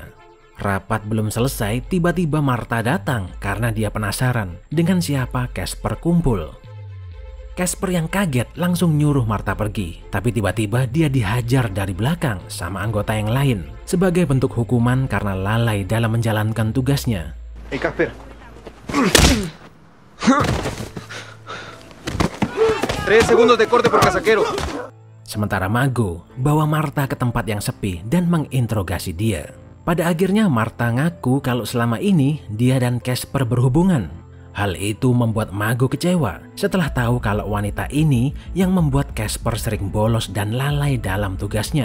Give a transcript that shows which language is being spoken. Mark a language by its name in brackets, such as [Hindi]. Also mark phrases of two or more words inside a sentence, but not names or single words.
[Indonesian] Rapat belum selesai, tiba-tiba Martha datang karena dia penasaran dengan siapa Casper kumpul. Casper yang kaget langsung nyuruh Martha pergi, tapi tiba-tiba dia dihajar dari belakang sama anggota yang lain sebagai bentuk hukuman karena lalai dalam menjalankan tugasnya. [English] Hey Casper. [Spanish] 3 segundos de corte por casaquero. [Indonesian] Sementara Mago bawa Martha ke tempat yang sepi dan menginterogasi dia. Pada akhirnya Martha ngaku kalau selama ini dia dan Casper berhubungan. Hal itu membuat Mago kecewa setelah tahu kalau wanita ini yang membuat Casper sering bolos dan lalai dalam tugasnya.